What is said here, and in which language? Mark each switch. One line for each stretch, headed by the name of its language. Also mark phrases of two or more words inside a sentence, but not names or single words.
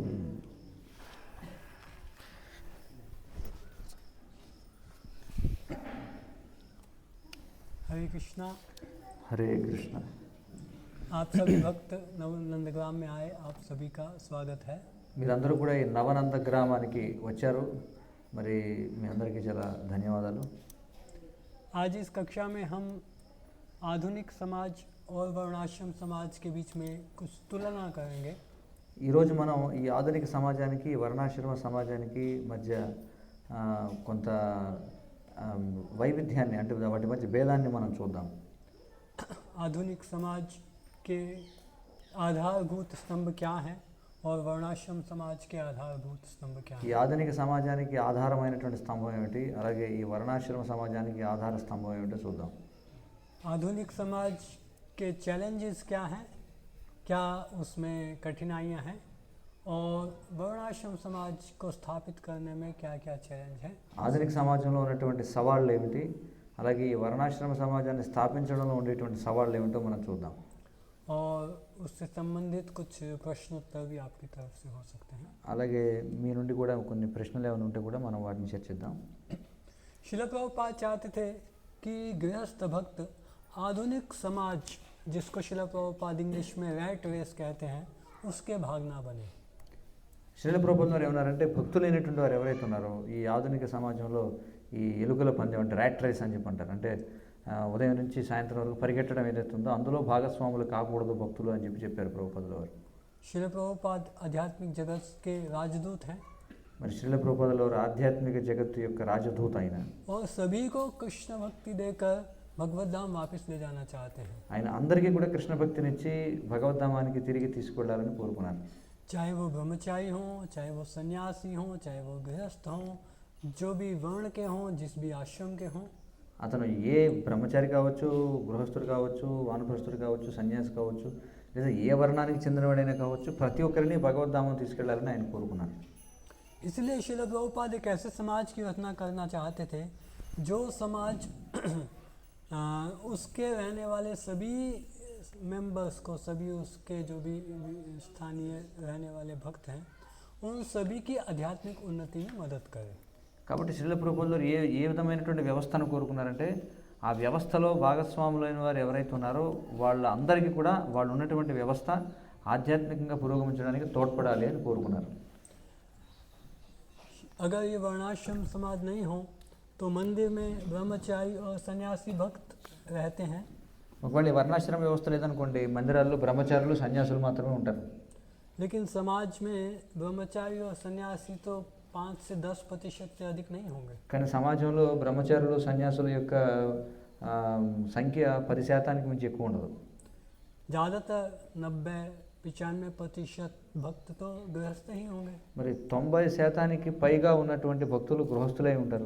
Hindi: हरे कृष्णा। हरे कृष्णा। आप सभी भक्त नवनंदग्राम में आए, आप सभी का स्वागत है।
Telugu: మీరందరూ కూడా ఈ నవనంద గ్రామానికి వచ్చారు, మరి మీ అందరికీ చాలా ధన్యవాదాలు।
Hindi: आज इस कक्षा में हम आधुनिक समाज और वर्णाश्रम समाज के बीच में कुछ तुलना करेंगे।
Telugu: ఈరోజు మనం ఈ ఆధునిక సమాజానికి వర్ణాశ్రమ సమాజానికి మధ్య కొంత వైవిధ్యాన్ని అంటే వాటి మధ్య భేదాన్ని మనం చూద్దాం।
Hindi: आधुनिक समाज के आधारभूत स्तंभ क्या है और वर्णाश्रम समाज के आधारभूत स्तंभ क्या है।
Telugu: ఈ ఆధునిక సమాజానికి ఆధారమైనటువంటి స్తంభం ఏమిటి, అలాగే ఈ వర్ణాశ్రమ సమాజానికి ఆధార స్తంభం ఏమిటో చూద్దాం।
Hindi: आधुनिक समाज के चैलेंजेस क्या हैं, क्या उसमें कठिनाइयां हैं, और वर्णाश्रम समाज को स्थापित करने में क्या क्या चैलेंज है।
Telugu: ఆధునిక సమాజంలో ఉన్నటువంటి సవాళ్ళు ఏమిటి, అలాగే ఈ వర్ణాశ్రమ సమాజాన్ని స్థాపించడంలో ఉండేటువంటి సవాళ్ళు ఏమిటో మనం చూద్దాం।
Hindi: और उससे संबंधित कुछ प्रश्नोत्तर भी आपकी तरफ से हो सकते हैं।
Telugu: అలాగే మీ నుండి కూడా కొన్ని ప్రశ్నలు ఏమైనా ఉంటే కూడా మనం వాటిని చర్చిద్దాం।
Hindi: शिल प्रभुपाद चाहते थे कि गृहस्थ भक्त आधुनिक समाज, जिसको शिल प्रभुपाद इंग्लिश में
English: rat race
Hindi: कहते हैं, उसके भाग ना बने।
Telugu: శ్రీల ప్రభుత్వం వారు ఏమన్నారంటే, భక్తులైనటువంటి వారు ఎవరైతే ఉన్నారో ఈ ఆధునిక సమాజంలో ఈ ఎలుకల పందెం అంటే
English: rat race
Telugu: అని చెప్పి అంటారు, అంటే ఉదయం నుంచి సాయంత్రం వరకు పరిగెట్టడం ఏదైతే ఉందో అందులో భాగస్వాములు కాకూడదు భక్తులు అని చెప్పారు ప్రభుపాదుల వారు।
Hindi: शिल प्रभुपाद आध्यात्मिक जगत के राजदूत हैं,
Telugu: మరి శ్రీల ప్రభుపాదుల వారు ఆధ్యాత్మిక జగత్తు యొక్క రాజదూత ఆయన।
Hindi: और सभी को कृष्ण भक्ति देकर भगवत धाम वापस ले जाना चाहते हैं।
Telugu: ఆయన అందరికీ కూడా కృష్ణ భక్తినిచ్చి భగవద్ధామానికి తిరిగి తీసుకెళ్లాలని కోరుకున్నారు।
Hindi: चाहे वो ब्रह्मचारी हों, चाहे वो सन्यासी हों, चाहे वो गृहस्थ हों, जो भी वर्ण के हों, जिस भी आश्रम के हों।
Telugu: అతను ఏ బ్రహ్మచారి కావచ్చు, గృహస్థుడు కావచ్చు, వానప్రస్థుడు కావచ్చు, సన్యాసి కావచ్చు, లేదా ఏ వర్ణానికి చెందినవాడైనా కావచ్చు, ప్రతి ఒక్కరిని భగవద్ధామం తీసుకెళ్లాలని ఆయన కోరుకున్నారు।
Hindi: इसलिए शिल प्रभुपाद एक ऐसे समाज की रचना करना चाहते थे जो समाज उसके रहने वाले सभी मेंबर्स को, सभी उसके जो भी स्थानीय रहने वाले भक्त हैं, उन सभी की आध्यात्मिक उन्नति में मदद करे।
Telugu: కాబట్టి శ్రీల ప్రభుపాదులు ఏ విధమైనటువంటి వ్యవస్థను కోరుకున్నారంటే, ఆ వ్యవస్థలో భాగస్వాములైన వారు ఎవరైతే ఉన్నారో వాళ్ళందరికీ కూడా వాళ్ళు ఉన్నటువంటి వ్యవస్థ ఆధ్యాత్మికంగా పురోగమించడానికి తోడ్పడాలి అని కోరుకున్నారు।
Hindi: अगर ये वर्णाश्रम समाज नहीं हो तो मंदिर में ब्रह्मचारी और सन्यासी भक्त रहते हैं।
Telugu: ఒకవేళ వర్ణాశ్రమ వ్యవస్థ లేదనుకోండి, మందిరాల్లో బ్రహ్మచారులు సన్యాసులు మాత్రమే ఉంటారు।
Hindi: लेकिन समाज में ब्रह्मचारी और सन्यासी तो 5 से 10% से अधिक नहीं होंगे।
Telugu: కానీ సమాజంలో బ్రహ్మచారులు సన్యాసుల యొక్క సంఖ్య 10% మించి ఎక్కువ ఉండదు।
Hindi: ज़्यादातर 90-95% भक्त तो गृहस्थ ही होंगे।
Telugu: మరి 90% పైగా ఉన్నటువంటి భక్తులు గృహస్థులై ఉంటారు।